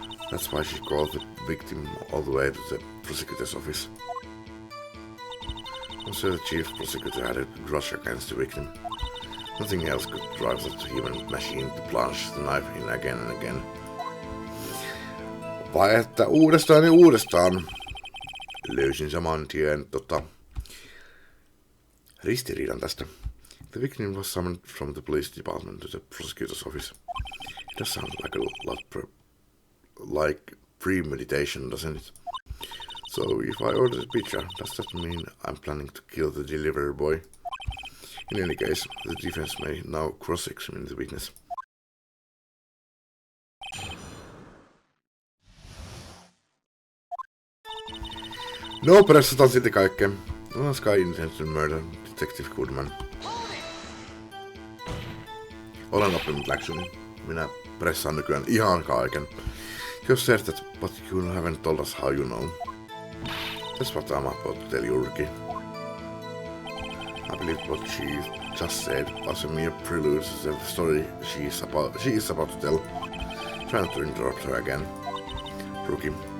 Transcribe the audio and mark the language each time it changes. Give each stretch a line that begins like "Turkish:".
English: That's why she called the victim all the way to the prosecutor's office. I'm sure the chief prosecutor had a grudge against the victim. Nothing else could drive that human machine to plunge the knife in again and again.
Finnish: Vai että uudestaan ja uudestaan. Löysin saman tien ristiriidan tästä.
English: The victim was summoned from the police department to the prosecutor's office. It does sound like a lot like premeditation, doesn't it? So if I order the pizza, does that mean I'm planning to kill the delivery boy? In any case, the defense may now cross-examine the witness.
Finnish: No, pressataan silti kaikkea.
English: Nice guy intends to murder Detective Goodman.
Finnish: Olen oppinut läksyni. Minä pressaan nykyään ihan kaiken.
English: You said that, but you haven't told us how you know. That's what I'm about to tell you, Ricky. I believe what she just said was a mere prelude to the story she is about to tell. Try not to interrupt her again, Rookie.